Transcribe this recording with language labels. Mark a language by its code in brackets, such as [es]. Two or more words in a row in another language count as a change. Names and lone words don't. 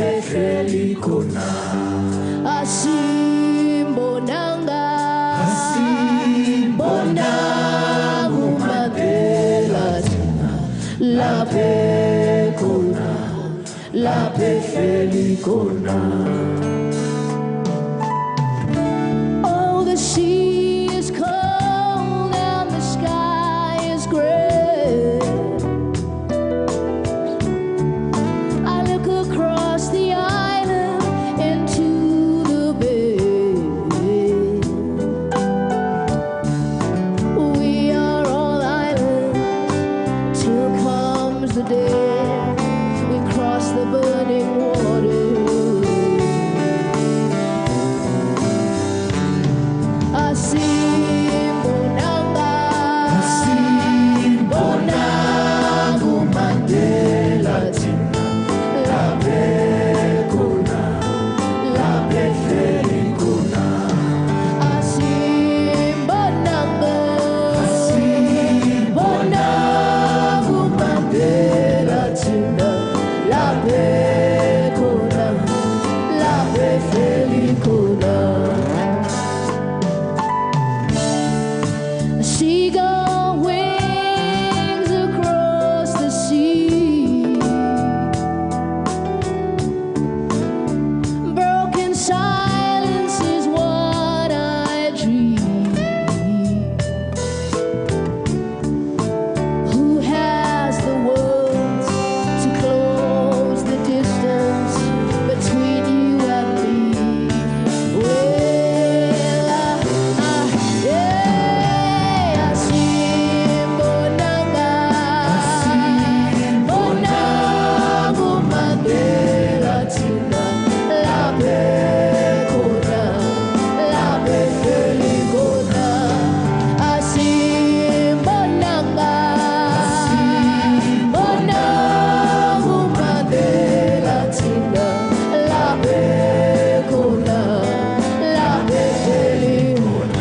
[zu] behleli khona asimbonanga uMandela laphe khona laphe behleli khona. [en] Oh, the sea is cold and the sky is gray. I look across the island into the bay. We are all islands till comes the day we cross the burning water. [zu] Asimbonanga uMandela thina laphe khona laphe behleli khona. Asimbonanga uMandela thina laphe khona laphe behleli khona. [en] A seagull wings across the sea. Broken silence is what I dream. Who has the words to close the distance between you and me? Well, yeah, [zu] asimbonanga uMandela thina laphe khona laphe behleli khona. Asimbonanga uMandela thina laphe khona laphe behleli khona.